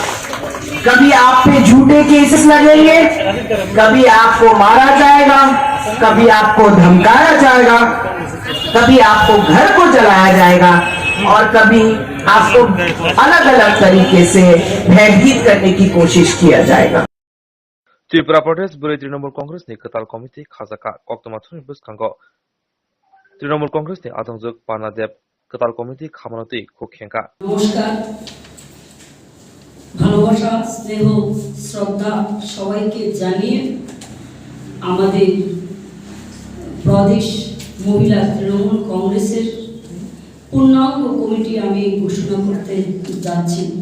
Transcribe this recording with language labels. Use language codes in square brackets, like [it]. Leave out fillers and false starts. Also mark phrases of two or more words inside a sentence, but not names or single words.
[hi] कभी आप पे झूठे केसेस लगेंगे, कभी आपको मारा जाएगा, कभी आपको धमकाया जाएगा, कभी आपको घर को जलाया जाएगा और कभी आपको अलग अलग तरीके से भयभीत करने की कोशिश किया जाएगा। [trp] त्रिपुरा प्रदेश बुरै तृणमूल कांग्रेसनि कताल कमिटि खाजाखा कक्टमाथुनि बसखांगो तृणमूल कांग्रेसनि आदंजुक पानादेब कताल कमिटि खामानति खुखेंका। [bn] নমস্কার, ভালোবাসা, স্নেহ, শ্রদ্ধা সবাইকে জানিয়ে আমাদের প্রদেশ মহিলা তৃণমূল কংগ্রেসের পূর্ণাঙ্গ কমিটি আমি ঘোষণা করতে যাচ্ছি।